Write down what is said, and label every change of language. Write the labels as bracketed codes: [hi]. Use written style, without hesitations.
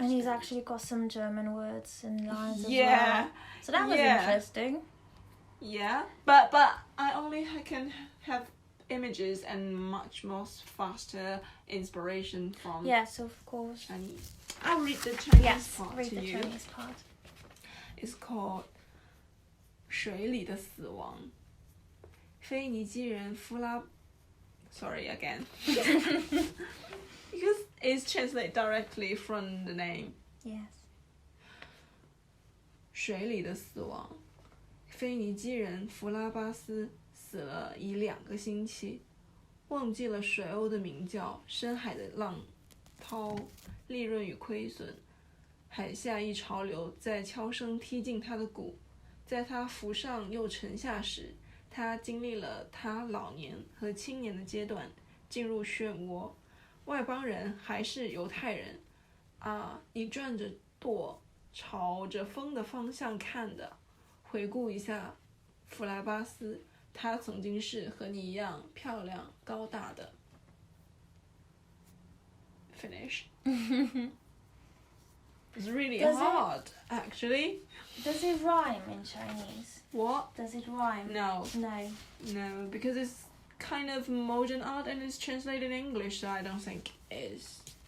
[en] And he's actually got some German words and lines as well. Yeah. So that was interesting. Yeah, but I can have images and much more faster inspiration from. Yes, of course. Chinese. I'll read the Chinese part read to the you. Chinese part. It's called [zh] 水里的死亡。腓尼基人弗拉 [en] Sorry again. Because it's translated directly from the name. Yes. [zh] 水里的死亡。腓尼基人弗拉巴斯死了已2个星期，忘记了水鸥的鸣叫，深海的浪涛，利润与亏损。海下一潮流在悄声踢进他的骨，在他浮上又沉下时，他经历了他老年和青年的阶段，进入漩涡。外邦人还是犹太人啊，你转着舵，朝着风的方向看的。回顾一下弗莱巴斯，他曾经是和你一样漂亮高大的。 [en] Finish. It's really hard, actually. Does it rhyme in Chinese? What? Does it rhyme? No. No, because it's kind of modern art and it's translated in English, so I don't think it is.